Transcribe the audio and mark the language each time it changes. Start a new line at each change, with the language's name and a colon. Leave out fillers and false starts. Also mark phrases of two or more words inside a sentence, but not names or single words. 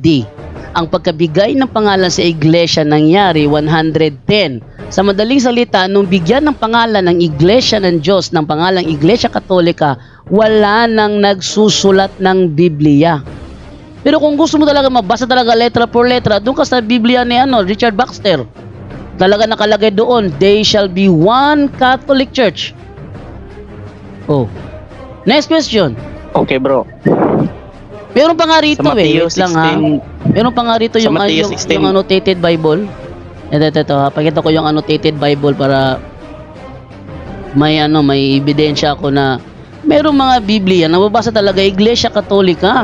Filipino: Ang pagkabigay ng pangalan sa iglesia nangyari 110. Sa madaling salita, nung bigyan ng pangalan ng iglesia ng Diyos ng pangalang Iglesia Katolika, wala nang nagsusulat ng Biblia. Pero kung gusto mo talaga mabasa talaga
Spanish: letra por letra,
Filipino: doon ka sa Biblia ni Richard Baxter. Talaga nakalagay doon,
English: they shall be one Catholic Church. Oh. Next question. Okay bro.
Filipino: Meron pa nga rito wait lang ha. 16, Meron pa nga rito yung
English: annotated Bible.
Filipino: Ito ha. Pakita ko yung
English: annotated Bible
Filipino: para may ebidensya ako na merong mga Biblia na mababasa talaga Iglesia Katolika.